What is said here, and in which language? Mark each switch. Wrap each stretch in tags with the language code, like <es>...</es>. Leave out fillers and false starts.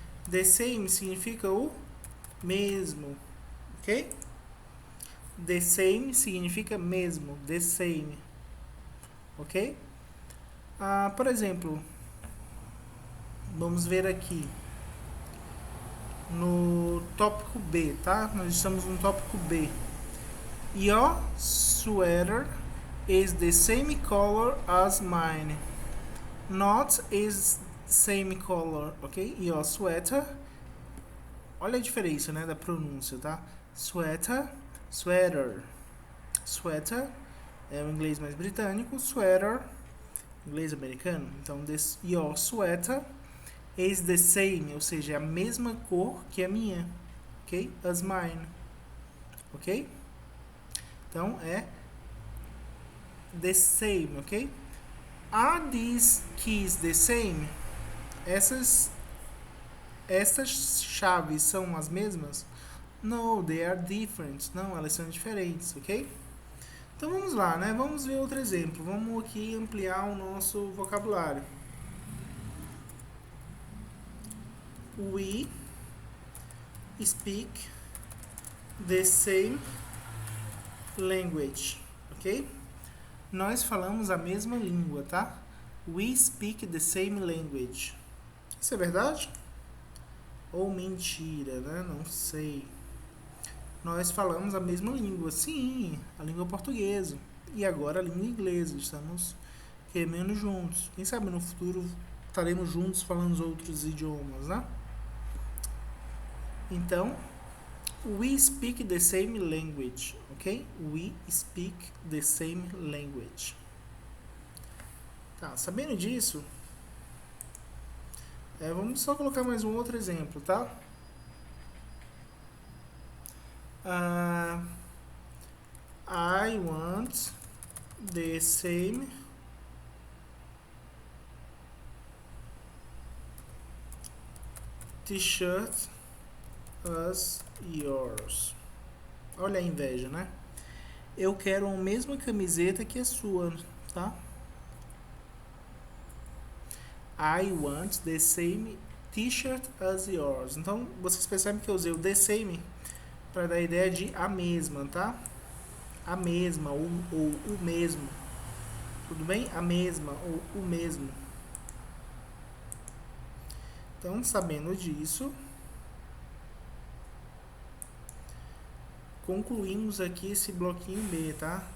<pt>The same significa o mesmo, ok? The same significa mesmo, the same. ok? Por exemplo, vamos ver aqui no tópico B, tá? Nós estamos no tópico B.</pt> <en>Your sweater is the same color as mine. Not is same color, ok? Your sweater.</en> <pt>Olha a diferença, né, da pronúncia, tá? Sweater, sweater. Sweater é o inglês mais britânico, sweater, inglês americano. Então, your sweater is the same, ou seja, é a mesma cor que a minha, ok? As mine, ok? Então, é the same, ok?</pt> <en>Are these keys the same? Essas chaves são as mesmas?</en> <pt>No, they are different. Não, elas são diferentes, ok? Então vamos lá, né? Vamos ver outro exemplo. Vamos aqui ampliar o nosso vocabulário.</pt> <en>We speak the same language, ok?</en> <pt>Nós falamos a mesma língua, tá?</pt> <en>We speak the same language.</en> <pt>Isso é verdade? Ou mentira, né? Não sei. Nós falamos a mesma língua. Sim, a língua portuguesa. E agora a língua inglesa. Estamos remando juntos. Quem sabe no futuro estaremos juntos falando outros idiomas, né? Então, we speak the same language, ok?</pt> <en>We speak the same language.</en> <pt>Tá, sabendo disso, vamos só colocar mais um outro exemplo, tá?</pt> <en>I want the same t-shirt as yours.</en> <pt>Olha a inveja, né? Eu quero a mesma camiseta que a sua, tá?</pt> <en>I want the same t-shirt as yours.</en> <pt>Então, vocês percebem que eu usei o the same para dar a ideia de a mesma, tá? A mesma ou o mesmo. Tudo bem? A mesma ou o mesmo. Então, sabendo disso, concluímos aqui esse bloquinho B, tá?</pt>